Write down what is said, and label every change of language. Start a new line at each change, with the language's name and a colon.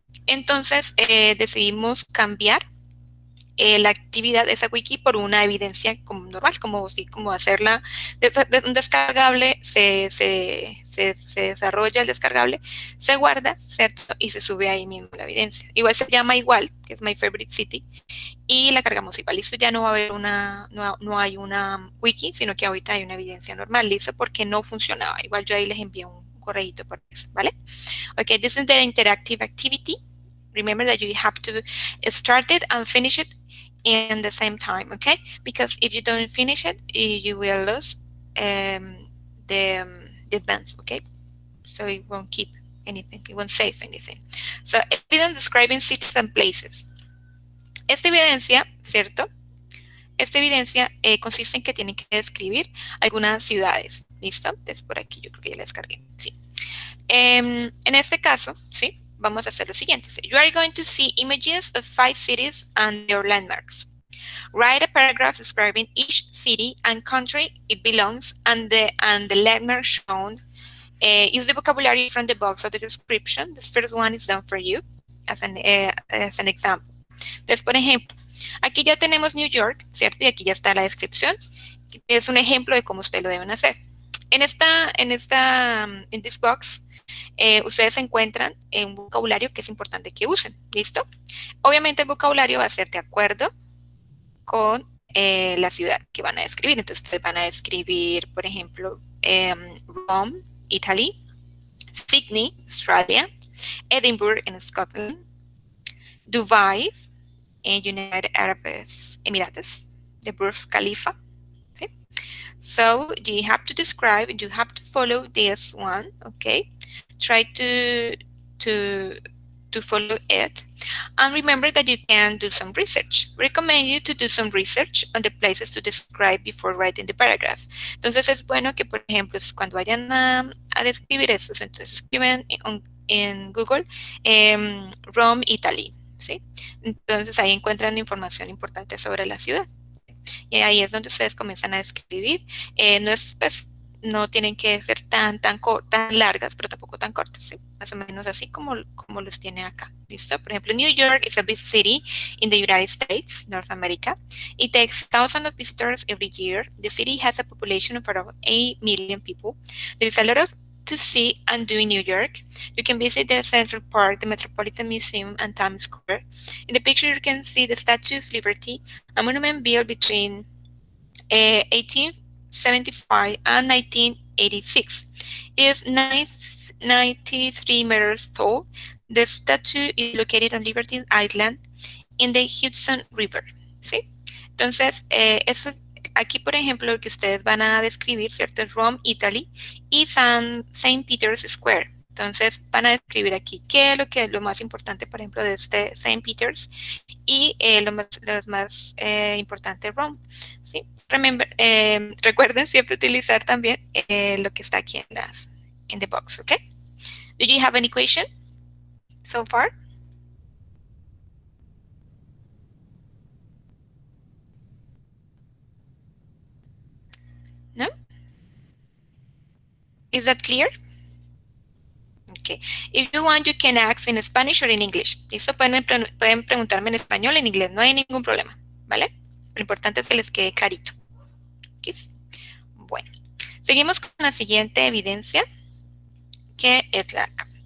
Spanish: Entonces decidimos cambiar la actividad de esa wiki por una evidencia como normal, como hacerla de un descargable, se desarrolla el descargable, se guarda, ¿cierto? Y se sube ahí mismo la evidencia. Igual se llama igual, que es My Favorite City, y la cargamos igual. Listo, ya no va a haber no hay una wiki, sino que ahorita hay una evidencia normal, listo, porque no funcionaba. Igual yo ahí les envié un correíto por eso, ¿vale?
English: Okay, this is the interactive activity. Remember that you have to start it and finish it in the same time, okay? Because if you don't finish it, you will lose the advance, okay? So it won't keep anything, it won't save anything. So evidence describing cities and places.
Spanish: Esta evidencia, ¿cierto? Esta evidencia consiste en que tienen que describir algunas ciudades, ¿listo? Entonces por aquí yo creo que ya la descargué, sí. En este caso, ¿sí? Vamos a hacer lo siguiente.
English: You are going to see images of 5 cities and their landmarks. Write a paragraph describing each city and country it belongs and the landmark shown. Use the vocabulary from the box of the description. This first one is done for you as an example.
Spanish: Entonces, por ejemplo, aquí ya tenemos New York, ¿cierto? Y aquí ya está la descripción. Es un ejemplo de cómo ustedes lo deben hacer. En this box, ustedes encuentran un vocabulario que es importante que usen, ¿listo? Obviamente el vocabulario va a ser de acuerdo con la ciudad que van a describir. Entonces ustedes van a describir, por ejemplo, Rome, Italy, Sydney, Australia, Edinburgh en Scotland, Dubai en United Arab Emirates, the Burj Khalifa. ¿Sí?
English: So you have to describe, you have to follow this one, okay? Try to follow it. And remember that you can do some research. Recommend you to do some research on the places to describe before writing the paragraphs.
Spanish: Entonces es bueno que, por ejemplo, cuando vayan a describir eso, entonces escriben en Google Rome, Italy, ¿sí? Entonces ahí encuentran información importante sobre la ciudad. Y ahí es donde ustedes comienzan a escribir. No tienen que ser tan largas, pero tampoco tan cortas, ¿sí? Más o menos así como los tiene acá. ¿Listo? Por ejemplo,
English: New York is a big city in the United States, North America. It takes thousands of visitors every year. The city has a population of around 8 million people. There is a lot to see and do in New York. You can visit the Central Park, the Metropolitan Museum, and Times Square. In the picture, you can see the Statue of Liberty, a monument built between 1875 and 1986. It is 93 meters tall. The statue is located on Liberty Island in the Hudson River.
Spanish: ¿Sí? Entonces, eso aquí, por ejemplo, lo que ustedes van a describir, ¿cierto? Es Rome, Italy, y St. Peter's Square. Entonces, van a describir aquí qué es lo más importante, por ejemplo, de este St. Peter's y lo más importante, Rome. ¿Sí? Recuerden siempre utilizar también lo que está aquí en the box, ¿ok?
English: Do you have any question so far? No? Is that clear? Okay. If you want, you can ask in Spanish or in English.
Spanish: Listo, pueden preguntarme en español o en inglés, no hay ningún problema, ¿vale? Lo importante es que les quede clarito. ¿Okay? Bueno, seguimos con la siguiente evidencia, que es la acá.